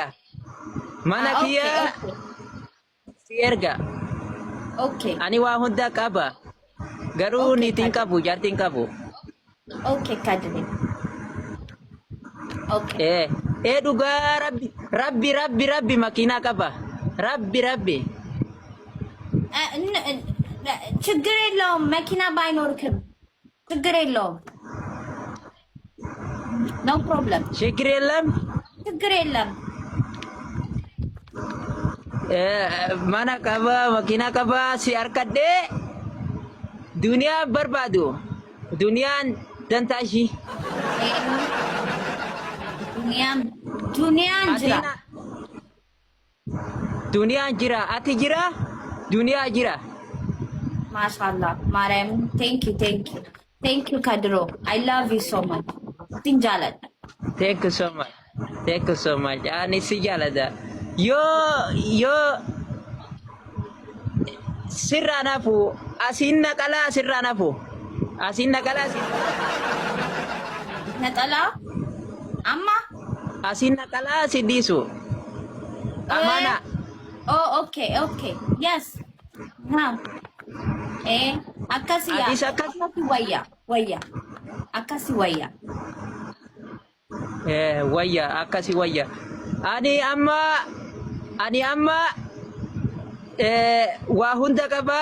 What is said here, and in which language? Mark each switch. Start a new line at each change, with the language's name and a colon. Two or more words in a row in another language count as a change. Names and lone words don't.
Oromo: Mana kiyya si erga. Okay. Ani waa hunda qaba. Garuu niitiin qabu, jaartiin qabu. Okay, Kadri. Okay. Dhugaa rabbi makiinaa qaba. Rabbi.
Amharic: ችግር የለውም መኪና ባይኖርክም ችግር የለውም።
English: No problem.
Amharic: ችግር የለም።
Oromo: Mana qaba, makiinaa qaba, si harkadhee duniyaa barbaadu. Duniyaan dantaa ishii. Duniyaan jira. Duniyaan jira. Ati jira? Duniyaa jira.
English: Mashallah. Mariam, thank you, Kadro. I love you so much. Sinjalat. Thank you so much.
Oromo: Ani si jaalladha. Yoo sirraa nafu asiin naqalaa sirraa nafu. Naqalaa? Amma? Asiin naqalaa si dhiisu. Amana.
English: Oh, okay. Yes. Now.
Oromo: Akkasi wayya. Akkasi wayya. Wayya akkasi wayya. Ani amma waa hunda qaba.